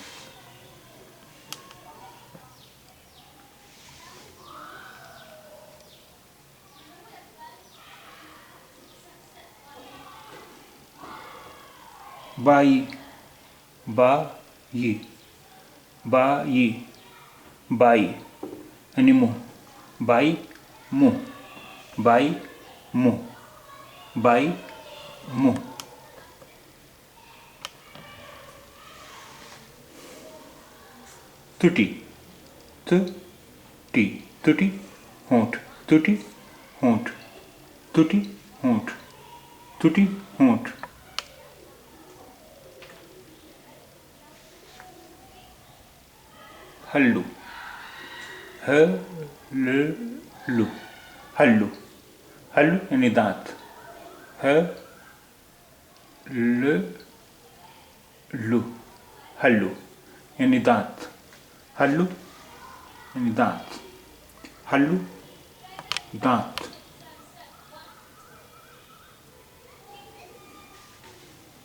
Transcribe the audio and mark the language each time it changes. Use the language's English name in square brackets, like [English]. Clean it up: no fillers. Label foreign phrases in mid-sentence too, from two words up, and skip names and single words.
[Santali] बाई बाई बाई बाई [Hindi] यानी मुँह [Santali] बाई मुँह बाई मुँह बाई मुँह तुटी तुटी तुटी होंठ तुटी होंठ तुटी होंठ तुटी होंठ हल्लू हल्लू हल्लू हल्लू [Hindi] यानी दांत [Santali] हल्लू हल्लू [Hindi] यानी दांत [Santali] हल्लू [Hindi] यानी दांत [Santali] हल्लू दांत